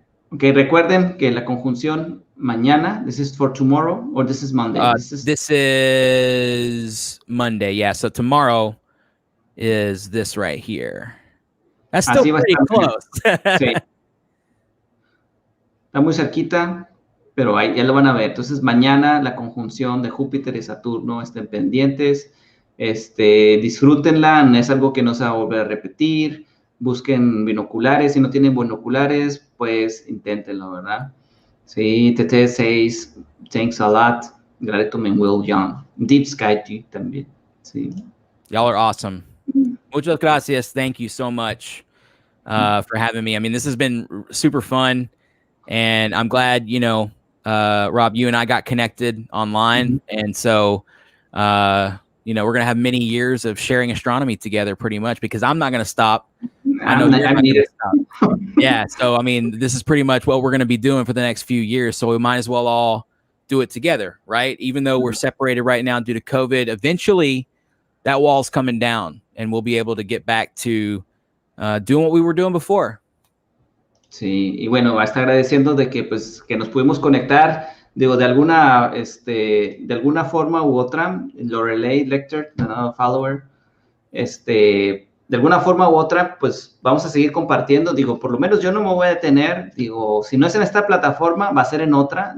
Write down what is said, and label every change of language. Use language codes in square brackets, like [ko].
[es] Ok, recuerden que la conjunción mañana, [en] this is for tomorrow, or this is Monday? This is Monday, yeah. So tomorrow is this right here. That's still pretty close. [es] Sí. Está muy cerquita, pero ahí ya lo van a ver. Entonces, mañana la conjunción de Júpiter y Saturno, estén pendientes. Disfrútenla, no es algo que no se va a volver a repetir. Busquen binoculares, si no tienen binoculares, pues inténtenlo, ¿verdad? Sí, [en] Tete says, thanks a lot. Glaretum and Will Young. Deep Sky G [es] también, sí. [en] Y'all are awesome. [es] Muchas gracias. [en] Thank you so much for having me. I mean, this has been super fun, and I'm glad, Rob, you and I got connected online, and so, we're going to have many years of sharing astronomy together pretty much, because I'm not going to stop. I know you're not gonna stop. Yeah, so, I mean, this is pretty much what we're going to be doing for the next few years, so we might as well all do it together, right? Even though we're separated right now due to COVID, eventually that wall's coming down, and we'll be able to get back to doing what we were doing before. [es] Sí, y bueno, hasta agradeciendo de que, pues, que nos pudimos conectar, digo, de alguna forma u otra. Lorelei Lecter, [en] another follower, [es] de alguna forma u otra, pues, vamos a seguir compartiendo. Digo, por lo menos yo no me voy a detener. Digo, si no es en esta plataforma, va a ser en otra.